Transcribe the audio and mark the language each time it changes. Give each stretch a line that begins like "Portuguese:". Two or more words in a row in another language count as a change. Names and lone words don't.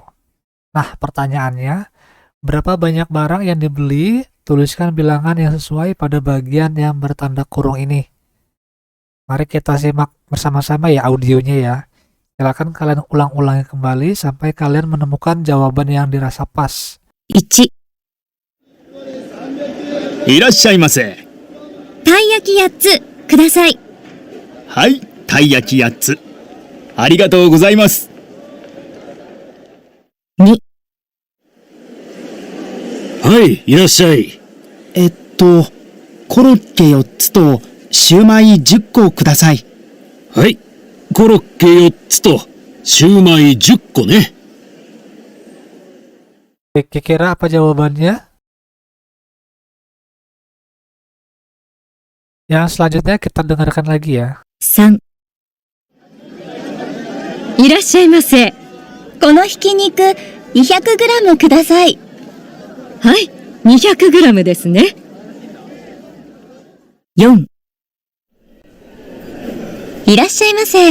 Indonesian: Nah, pertanyaannya, berapa banyak barang yang dibeli? Tuliskan bilangan yang sesuai pada bagian yang bertanda kurung ini. Mari kita simak bersama-sama ya audionya ya. Silakan kalian ulang-ulangi kembali sampai kalian menemukan jawaban yang dirasa pas.
Japanese: 1、いらっしゃいませ。たい焼き8つください。はい、たい焼き8つ。ありがとうございます。 2、はい、いらっしゃい。コロッケ4つとシューマイ10個ください。はい、コロッケ4つとシューマイ10個ね。
Indonesian: Kira-kira apa jawabannya? Yang selanjutnya kita dengarkan lagi ya.
Japanese: 3、いらっしゃいませ。このひき肉 200g ください。はい、200g ですね。4、いらっしゃいませ。